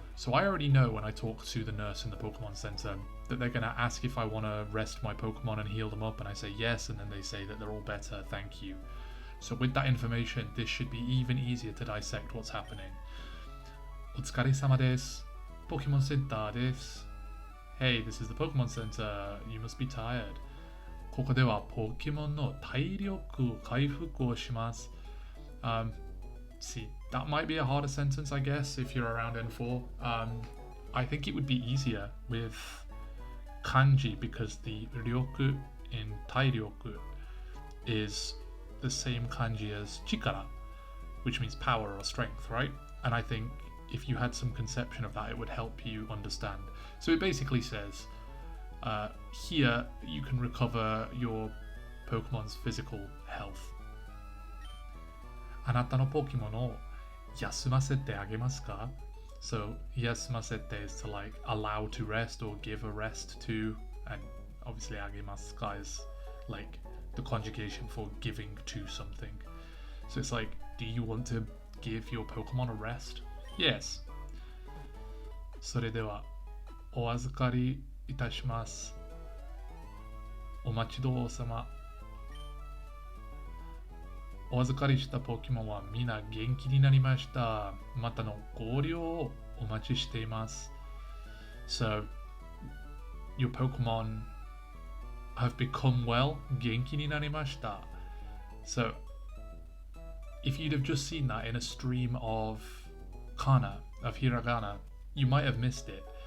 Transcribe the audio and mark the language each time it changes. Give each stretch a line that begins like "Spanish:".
English: So I already know when I talk to the nurse in the Pokemon Center that they're going to ask if I want to rest my Pokemon and heal them up, and I say yes, and then they say that they're all better, thank you. So with that information, this should be even easier to dissect what's happening.
Japanese: お疲れ様です。 Pokemon Center です。
English: Hey, this is the Pokemon Center. You must be tired.
Japanese: ここではポケモンの体力回復をします。
English: See, that might be a harder sentence, I guess, if you're around N4. I think it would be easier with kanji because the ryoku in tairyoku is the same kanji as chikara, which means power or strength, right? And I think if you had some conception of that, it would help you understand. So it basically says, here you can recover your Pokemon's physical health.
Japanese: あなたのポケモンを休ませてあげますか?
English: So
Japanese: 休ませて
English: is to like allow to rest or give a rest to, and obviously
Japanese: あげますか
English: is like the conjugation for giving to something. So it's like, do you want to give your Pokemon a rest? Yes.
Japanese: それではお預かりいたします。お待ちどうさま。お預かりしたポケモンはみんな元気になりました。またのご利用をお待ちしています。
English: So, your Pokemon have become well.
Japanese: 元気になりました。
English: So, if you'd have just seen that in a stream of Kana, of hiragana, you might have missed it.